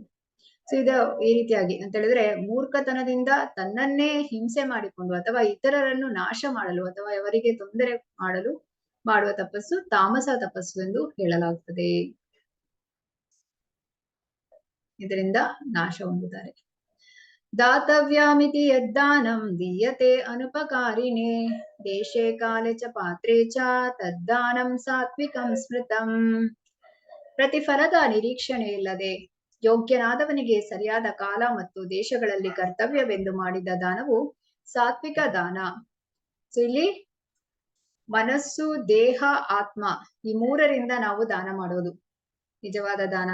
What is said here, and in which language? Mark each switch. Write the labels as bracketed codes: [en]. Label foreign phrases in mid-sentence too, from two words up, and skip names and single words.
[kn] ಸೊ ಇದು ಈ ರೀತಿಯಾಗಿ ಅಂತ ಹೇಳಿದ್ರೆ ಮೂರ್ಖತನದಿಂದ ತನ್ನನ್ನೇ ಹಿಂಸೆ ಮಾಡಿಕೊಂಡು ಅಥವಾ ಇತರರನ್ನು ನಾಶ ಮಾಡಲು ಅಥವಾ ಅವರಿಗೆ ತೊಂದರೆ ಮಾಡಲು ಮಾಡುವ ತಪಸ್ಸು ತಾಮಸ ತಪಸ್ಸು ಎಂದು ಹೇಳಲಾಗುತ್ತದೆ. ಇದರಿಂದ ನಾಶ ಹೊಂದುತ್ತಾರೆ. [sa] ದಾತವ್ಯಾಮಿತಿ ಯದ್ದಾನಂ ದೀಯತೆ ಅನುಪಕಾರಿಣೆ ದೇಶೇ ಕಾಲೇ ಚ ಪಾತ್ರೇ ಚ ತದ್ದಾನಂ ಸಾತ್ವಿಕಂ ಸ್ಮೃತಂ. [kn] ಪ್ರತಿಫಲದ ನಿರೀಕ್ಷಣೆ ಇಲ್ಲದೆ ಯೋಗ್ಯನಾದವನಿಗೆ ಸರಿಯಾದ ಕಾಲ ಮತ್ತು ದೇಶಗಳಲ್ಲಿ ಕರ್ತವ್ಯವೆಂದು ಮಾಡಿದ ದಾನವು ಸಾತ್ವಿಕ ದಾನ. ಸೊ ಇಲ್ಲಿ ಮನಸ್ಸು, ದೇಹ, ಆತ್ಮ ಈ ಮೂರರಿಂದ ನಾವು ದಾನ ಮಾಡೋದು ನಿಜವಾದ ದಾನ.